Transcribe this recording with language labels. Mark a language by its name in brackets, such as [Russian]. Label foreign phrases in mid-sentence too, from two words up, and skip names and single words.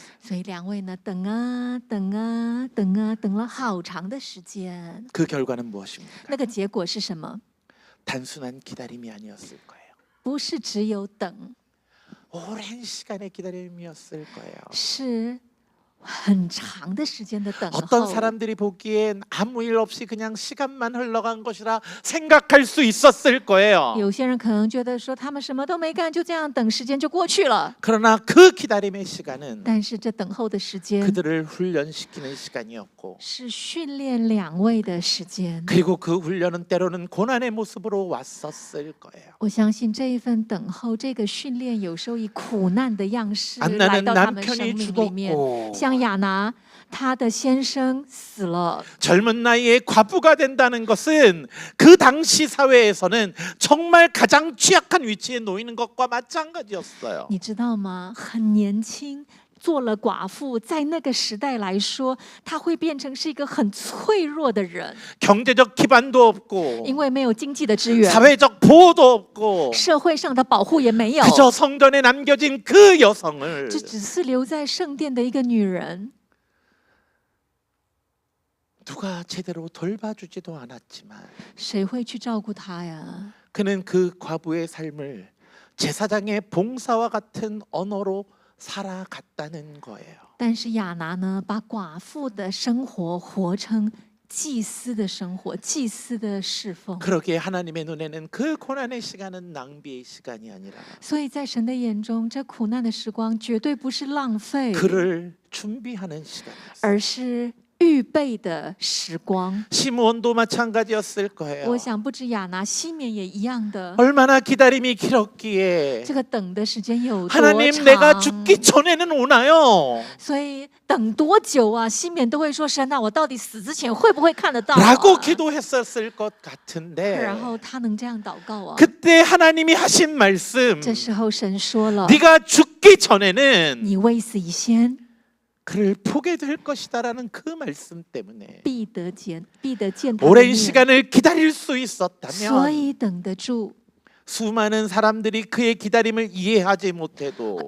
[Chinese] 所以两位呢等啊等啊等啊等了好长的时间， [Korean] 그 결과는 무엇입니까? [Chinese] 那个结果是什么？ [Korean] 단순한 기다림이 아니었을 거예요. [Chinese] 不是只有等， [Korean] 오랜 시간의 기다림이었을 거예요. [Chinese] 是很长的时间的等 [Korean] 어떤 [Chinese] 候。 [Korean] 사람들이 보기엔 아무 일 없이 그냥 시간만 흘러간 것이라 생각할 수 있었을 거예요. [Chinese] 有些人可能觉得说他们什么都没干，就这样等时间就过去了。 [Korean] 그러나 그 기다림의 시간은 [Chinese] 但是这等候的时间 [Korean] 그들을 훈련시키는 시간이었고 [Chinese] 是训练两位的时间。 [Korean] 그리고 그 훈련은 때로는 고난의 모습으로 왔었을 거예요. [Chinese] 我相信这一份等候，这个训练有时候以苦难的样式来 [Korean] 안나는 [Chinese] 到他们生 [Korean] 남편이 [Chinese] 命里面。 [Korean] 죽었고 [Chinese] 像亚拿，她的先生死了， [Korean] 젊은 나이에 과부가 된다는 것은 그 당시 사회에서는 정말 가장 취약한 위치에 놓이는 것과 마찬가지였어요. [Chinese] 你知道吗？很年轻。做了寡妇，在那个时代来说，她会变成是一个很脆弱的人， [Korean] 경제적 기반도 없고 [Chinese] 因为没有经济的支援， [Korean] 사회적 보호도 없고 [Chinese] 社会上的保护也没有， [Korean] 그저 성전에 남겨진 그 여성을 [Chinese] 这只是留在圣殿的一个女人， [Korean] 누가 제대로 돌봐주지도 않았지만 [Chinese] 谁会去照顾她呀？ [Korean] 그는 그 과부의 삶을 제사장의 봉사와 같은 언어로 살아갔다는 거예요. [Chinese] 但是亚拿呢，把寡妇的生活活成祭司的生活，祭司的侍奉。 [Korean] 그러기에 하나님의 눈에는 그 고난의 시간은 낭비의 시간이 아니라 [Chinese] 所以在神的眼中，这苦难的时光绝对不是浪费， [Korean] 그를 준비하는 시간이었어요. [Chinese] 而是预备的时光。 [Korean] 시므온도 마찬가지였을 거예요. [Chinese] 我想不止亚拿，西缅也一样的。 [Korean] 얼마나 기다림이 길었기에 [Chinese] 这个等的时间有多 [Korean] 하나님 [Chinese] 长？ [Korean] 내가 죽기 전에는 오나요? [Chinese] 所以等多久啊？西缅都会说：“神啊，我到底死之前会不会看得到、啊？” [Korean] 라고 기도했었을 것 같은데 [Chinese] 然后他能这样祷告啊。 [Korean] 그때 하나님이 하신 말씀 [Chinese] 这时候神说了 [Korean] 네가 죽기 전에는 [Chinese] 你未死以先 [Korean] 그를 보게 될 것이다라는 그 말씀 때문에 [Chinese] 必得见他的 [Korean] 오랜 [Chinese] 面， [Korean] 시간을 기다릴 수 [Chinese] 所 [Korean] 있었다면 [Chinese] 以等得住。 [Korean] 수많은 사람들이 그의 기다림을 이해하지 못해도